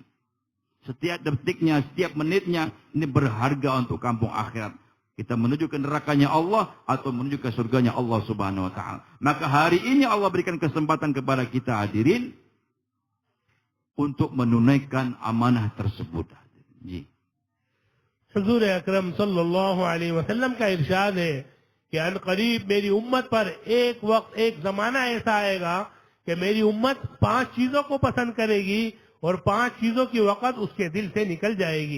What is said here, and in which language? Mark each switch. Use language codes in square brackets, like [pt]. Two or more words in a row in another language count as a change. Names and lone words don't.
[id] Setiap detiknya, setiap menitnya, ini berharga untuk kampung akhirat. Kita menuju ke nerakanya Allah atau menuju ke surganya Allah [ar] سبحانه وتعالى. [id] Maka hari ini Allah berikan kesempatan kepada kita hadirin untuk menunaikan amanah tersebut. [hi] हुजूर अकरम [ar] صلى الله عليه وسلم [hi] का इरशाद है कि अनकरीब मेरी उम्मत पर एक वक्त, एक जमाना ऐसा आएगा कि मेरी उम्मत 5 चीजों को पसंद करेगी और 5 चीजों की वक़्त उसके दिल से निकल जाएगी।